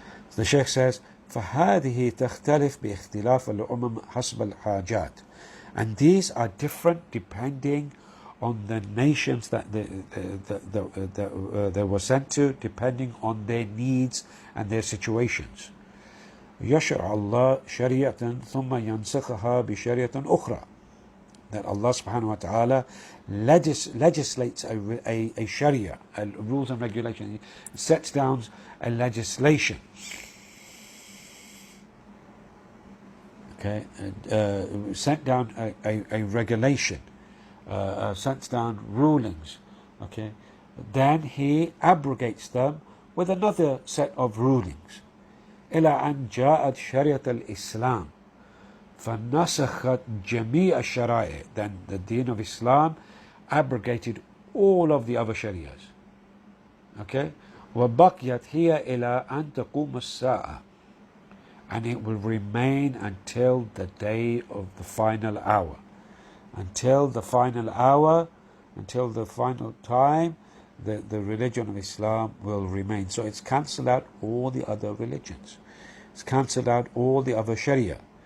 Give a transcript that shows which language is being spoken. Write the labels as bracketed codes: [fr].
[ar] So the Shaykh says, فَهَذِهِ تَخْتَلِفْ بِاخْتِلَافِ الْأُمَمِ حَسْبَ الْحَاجَاتِ. [en] And these are different depending on the nations that they were sent to, depending on their needs and their situations. [ar] يشرع الله شريعة ثم ينسخها بشريعة أخرى. [en] That Allah subhanahu wa ta'ala legislates a sharia, a rules and regulations. He sets down a legislation. Okay, sent down a regulation, sent down rulings. Okay, then he abrogates them with another set of rulings. [ar] إلى أن جاءت شريعة الإسلام فنسخت جميع الشرائع. [en] Then the deen of Islam abrogated all of the other shariahs. Okay? [ar] وبقيت هي إلى أن تقوم الساعة. [en] And it will remain until the day of the final hour. Until the final hour, until the final time, the religion of Islam will remain. So it's cancelled out all the other religions. It's cancelled out all the other Sharia.